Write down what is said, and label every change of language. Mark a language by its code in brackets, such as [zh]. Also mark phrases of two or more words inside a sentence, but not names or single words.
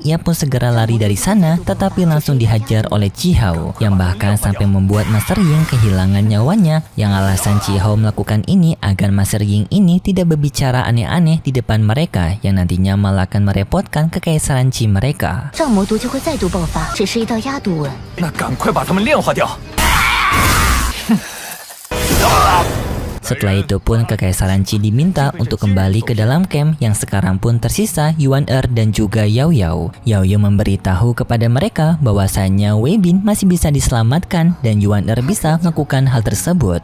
[id] Ia pun segera lari dari sana, tetapi langsung dihajar oleh Chi Hao, yang bahkan sampai membuat Master Ying kehilangan nyawanya. Yang alasan Chi Hao melakukan ini agar Master Ying ini tidak berbicara aneh-aneh di depan mereka, yang nantinya malah akan merepotkan kekaisaran Qi mereka. [zh] 障魔毒就会再度爆发，只是一道压毒文。那赶快把它们炼化掉。 [id] Setelah itu pun kekaisaran Qi diminta untuk kembali ke dalam camp, yang sekarang pun tersisa Yuan dan juga Yao Yao. Yao Yao memberitahu kepada mereka bahwasanya Wei Bin masih bisa diselamatkan dan Yuan bisa melakukan hal tersebut.